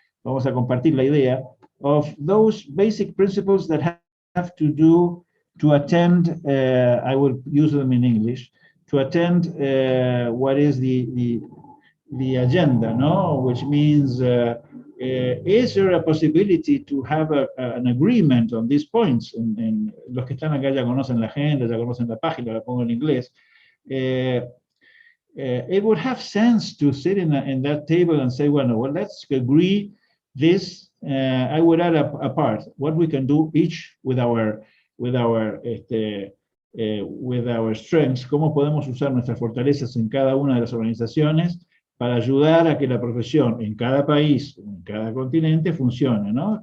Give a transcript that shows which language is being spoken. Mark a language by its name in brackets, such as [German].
[Spanish] vamos a compartir la idea, [English] of those basic principles that have to do to attend, I will use them in English, to attend what is the agenda, no? Which means is there a possibility to have an agreement on these points? [Spanish] En los que están acá ya conocen la agenda, ya conocen la página, la pongo en inglés. [English] It would have sense to sit in that table and say, well, let's agree this. I would add a part, what we can do each with our strengths, [Spanish] cómo podemos usar nuestras fortalezas en cada una de las organizaciones para ayudar a que la profesión en cada país, en cada continente funcione, ¿no?